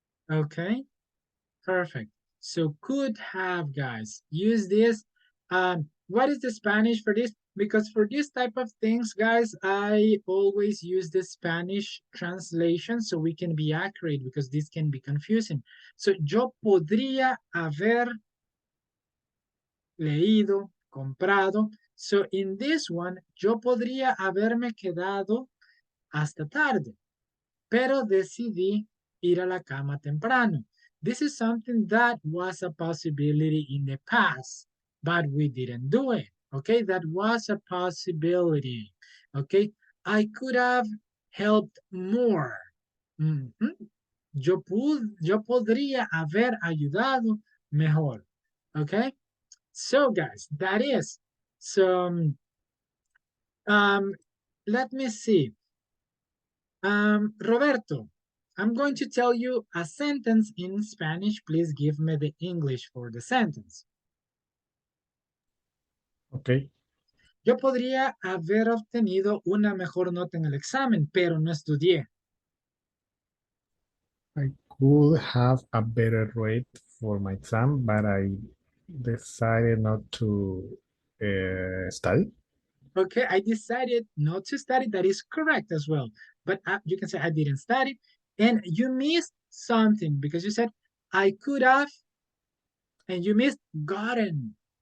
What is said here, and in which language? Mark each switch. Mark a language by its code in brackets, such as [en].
[en] Okay, perfect. So could have, guys, use this. What is the Spanish for this? Because for this type of things, guys, I always use the Spanish translation so we can be accurate because this can be confusing. [es] So yo podría haber leído, comprado. [en] So in this one, [es] yo podría haberme quedado hasta tarde, pero decidí ir a la cama temprano. [en] This is something that was a possibility in the past, but we didn't do it. Okay, that was a possibility. Okay, I could have helped more. [es] Yo podría haber ayudado mejor. [en] Okay, so guys, that is. So, um, let me see. Roberto, I'm going to tell you a sentence in Spanish. Please give me the English for the sentence. Okay. [es] Yo podría haber obtenido una mejor nota en el examen, pero no estudié. [en] I could have a better rate for my exam, but I decided not to study. Okay, I decided not to study. That is correct as well. But you can say I didn't study. And you missed something because you said I could have, and you missed gotten.